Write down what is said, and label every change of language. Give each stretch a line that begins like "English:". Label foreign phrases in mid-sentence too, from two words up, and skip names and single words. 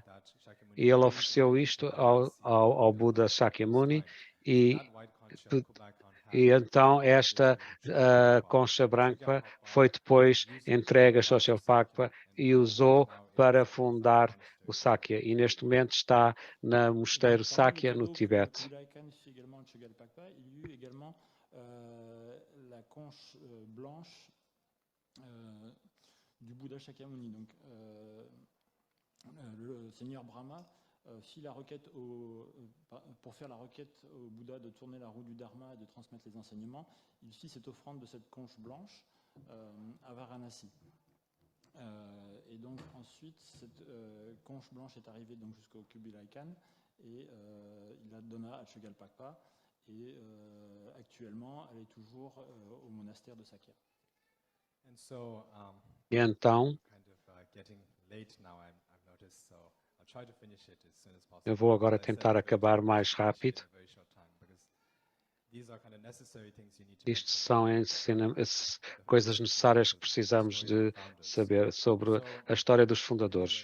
Portuguese: E ele ofereceu isto ao Buda Shakyamuni e então esta concha branca foi depois entregue a Chogyalpapa e usou para fundar o Sakya. E neste momento está no mosteiro Sakya, no Tibete.
French: La conche blanche du Bouddha Shakyamuni. Donc, le seigneur Brahma fit la requête pour faire la requête au Bouddha de tourner la roue du Dharma et de transmettre les enseignements. Il fit cette offrande de cette conche blanche à Varanasi. Et donc ensuite, cette conche blanche est arrivée donc jusqu'au Kubilai Khan et il la donna à Chögyalpakpa. Et actuellement, elle est toujours au monastère de Sakya.
Portuguese: E então, eu vou agora tentar acabar mais rápido. Isto são coisas necessárias que precisamos de saber sobre a história dos fundadores.